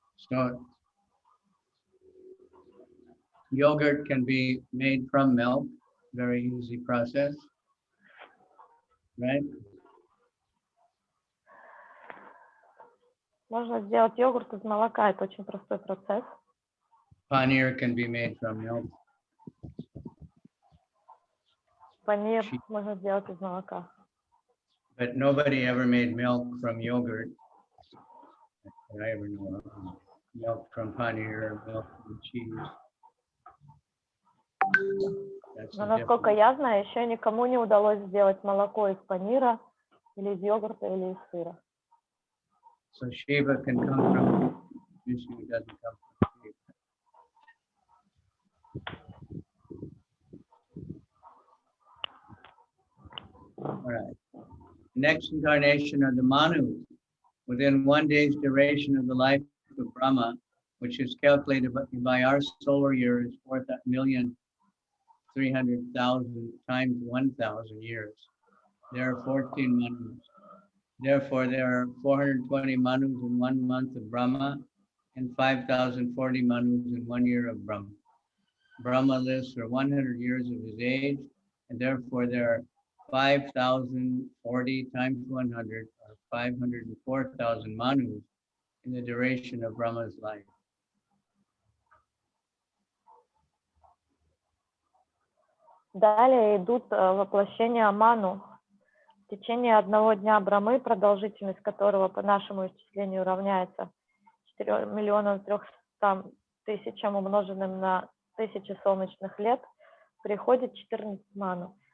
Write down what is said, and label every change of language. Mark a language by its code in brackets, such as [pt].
[en] So, yogurt can be made from milk, very easy process, right? [ru] Можно сделать йогурт из молока, это очень простой процесс. [en] Paneer can be made from milk. [ru] Панир можно сделать из молока. [en] But nobody ever made milk from yogurt. That I ever know of. Milk from paneer, milk from cheese. That's [ru] Но [en] the [ru] насколько [en] difference. [ru] я знаю, еще никому не удалось сделать молоко из панира, или из йогурта, или из сыра. [en] So Shiva can come from Vishnu, doesn't come from Shiva. All right. Next incarnation are the Manus. Within 1 day's duration of the life of Brahma, which is calculated by our solar year, is 4,300,000 times 1,000 years. There are 14 Manus. Therefore, there are 420 Manus in 1 month of Brahma and 5,040 Manus in 1 year of Brahma. Brahma lives for 100 years of his age, and therefore there are 5,040 times 100, or 504,000 Manus in the duration of Brahma's life. [ru] Далее идут воплощения Ману. В течение 1 дня Брамы, продолжительность которого по нашему исчислению равняется 4,300,000 умноженным на 1000 солнечных лет, приходит 14 Ману.